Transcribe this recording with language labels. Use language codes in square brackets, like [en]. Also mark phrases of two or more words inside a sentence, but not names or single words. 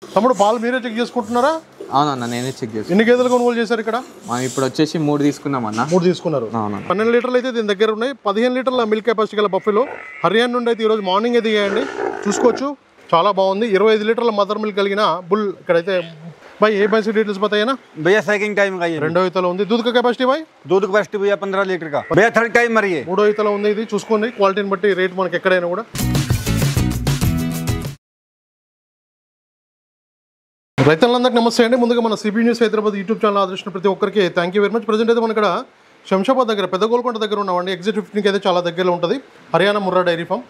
[te] తమ్ముడు పాలు మీరే చెక్ చేసుకుంటున్నారా? అవునన్నా నేనే చెక్ చేస్తాను. ఎన్ని గేదెలు కొనుగోలు చేశారు ఇక్కడ? మనం ఇప్పుడు వచ్చేసి 3 తీసుకున్నామన్నా. 3 తీసుకున్నారు. 12 లీటర్లు అయితే దీని దగ్గర ఉన్నాయి. 15 లీటర్ల [en] milk capacity [te] గల బఫెలో హర్యానా నుండి అయితే ఈరోజు మార్నింగ్ దిగాయండి. చూసుకోవచ్చు చాలా బాగుంది. 25 లీటర్ల [en] mother milk [te] కలిగిన బుల్ ఇక్కడైతే. [hi] भाई ये भैंस डिटेल्स बताइए ना भैया। [en] second time [hi] का ये [te] రెండో ఈతలో ఉంది. [hi] दूध का कैपेसिटी भाई? दूध कैपेसिटी भैया 15 लीटर का भैया। [en] third time [hi] मरी है। [te] మూడో ఈతలో ఉంది. ఇది చూసుకోండి క్వాలిటీని బట్టి రేట్ మనకి ఎక్కడైనా కూడా. రైతులందరికీ నమస్తే అండి. ముందుగా మన సిబి న్యూస్ హైదరాబాద్ యూట్యూబ్ ఛానల్ ఆదర్శించిన ప్రతి ఒక్కరికి [en] thank you very much. [te] ప్రజెంట్ అయితే మన ఇక్కడ శంషాబాద్ దగ్గర పెద్ద గోల్కొండ దగ్గర ఉన్నామండి. ఎగ్జిట్ 15కి అయితే చాలా దగ్గరలో ఉంటుంది హర్యానా ముర్రా డైరీ ఫామ్.